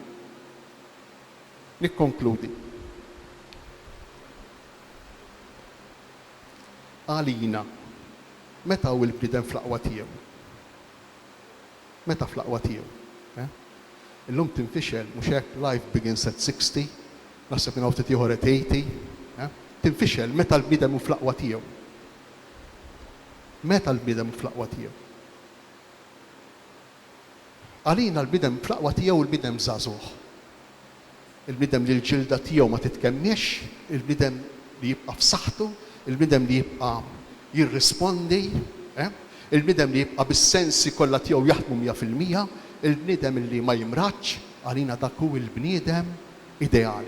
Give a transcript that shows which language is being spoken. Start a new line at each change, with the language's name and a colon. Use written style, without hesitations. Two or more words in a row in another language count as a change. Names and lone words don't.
Maltese: Nikkonkludi. Għalina, meta hu l-bniedem fl-aqwa tiegħu? Meta fl-aqwa tiegħu? Illum tinfixel, mhux hekk
English: life begins at 60,
Maltese: naħseb minn ftit ieħor at 80. Tinfixel meta l-bniedem hu fl-aqwa tiegħu. Meta l-bniedem hu fl-aqwa tiegħu? Għalina l-bniedem fl-aqwa tiegħu l-bniedem żagħżugħ. Il-bniedem li l-ġilda tiegħu ma titkemmix, il-bniedem li jibqa' f'saħħtu, il-bniedem li jibqa' jirrispondi, il-bniedem li jibqa' bis-sensi kollha tiegħu jaħdmu 100%, il-bniedem li ma jimraċ, għalina dak hu il-bniedem ideali.